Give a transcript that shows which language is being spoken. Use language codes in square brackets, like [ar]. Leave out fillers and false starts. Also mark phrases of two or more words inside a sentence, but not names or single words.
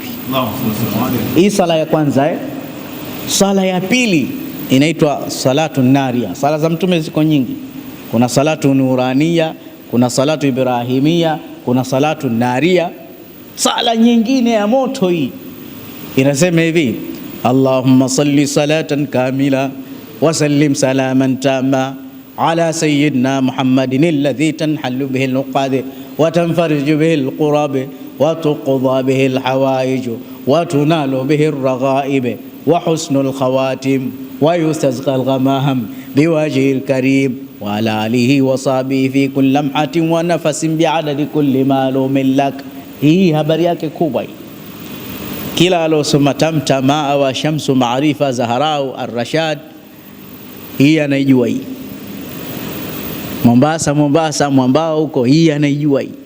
[sw] Hii sala ya kwanza Sala ya pili inaitwa salatu naria. Sala za Mtume ziko nyingi, kuna salatu nurania, kuna salatu ibrahimia, kuna salatu naria. Sala nyingine ya moto hii inasema hivi, [ar] اللهم صل صلاة كاملة وسلم سلاما تامة على سيدنا محمد الذي تنحل به العقد وتنفرج به الكرب وتقضى به الحوائج وتنال به الرغائب وحسن الخواتيم ويستسقى الغمام بوجهه الكريم وعلى آله وصحبه في كل لمحة ونفس بعدد كل معلوم لك. [sw] Hii habari yake kubwa hii. Kila alosoma Tamtama wa Shamsu Maarifa Zaharau Ar-Rashad, hii anaijua hii. Mombasa mwambao huko, hii anaijua hii.